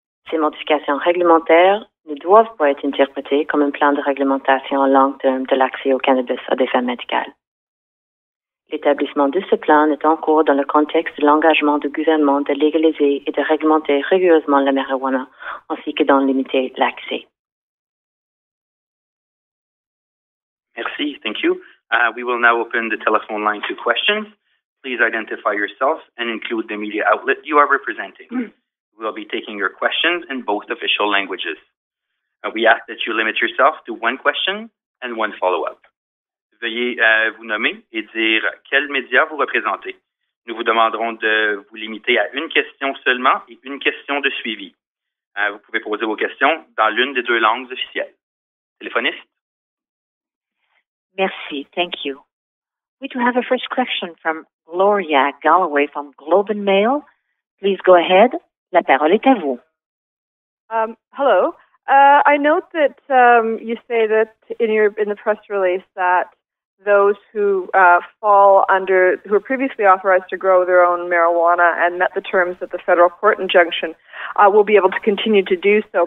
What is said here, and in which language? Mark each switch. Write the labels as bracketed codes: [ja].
[fr] Ces modifications réglementaires ne doivent pas être interprétées comme un plan de réglementation à long terme de l'accès au cannabis à des fins médicales. L'établissement de ce plan est en cours dans le contexte de l'engagement du gouvernement de légaliser et de réglementer rigoureusement la marijuana, ainsi que d'en limiter l'accès. Merci. [en] Thank you. We will now open the telephone line to questions. Please identify yourself and include the media outlet you are representing. We will be taking your questions in both official languages. We ask that you limit yourself to one question and one follow-up. [fr] Veuillez vous nommer et dire quel média vous représentez. Nous vous demanderons de vous limiter à une question seulement et une question de suivi. Vous pouvez poser vos questions dans l'une des deux langues officielles. Téléphoniste? Merci. [en] Thank you. We do have a first question from Gloria Galloway from Globe and Mail. Please go ahead. [fr] La parole est à vous. [en] Hello. I note that you say that in the press release that those who who were previously authorized to grow their own marijuana and met the terms of the federal court injunction will be able to continue to do so.